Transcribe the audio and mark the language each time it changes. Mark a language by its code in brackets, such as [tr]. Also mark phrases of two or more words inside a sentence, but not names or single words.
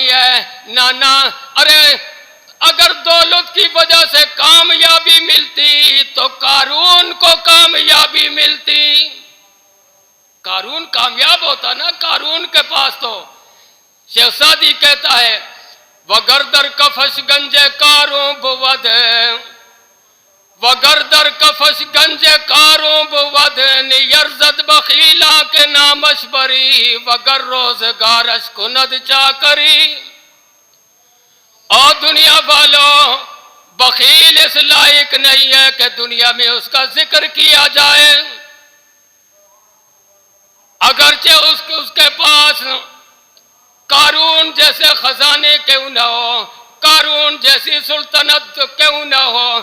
[ur] ہے، نہ ارے اگر دولت کی وجہ سے کامیابی ملتی تو قارون کو کامیابی ملتی، قارون کامیاب ہوتا نا، قارون کے پاس تو شیخ سعدی کہتا ہے [fa] وگر در کفش گنج کاروں بود، وگر در کفش گنج کاروں بود، نیرزد بخیلا کے نامش بری، وگر روزگارش کند چاکری۔ [ur] بخیل اس لائق نہیں ہے کہ دنیا میں اس کا ذکر کیا جائے، اگرچہ اس کے پاس قارون جیسے خزانے کیوں نہ ہو، قارون جیسی سلطنت کیوں نہ ہو۔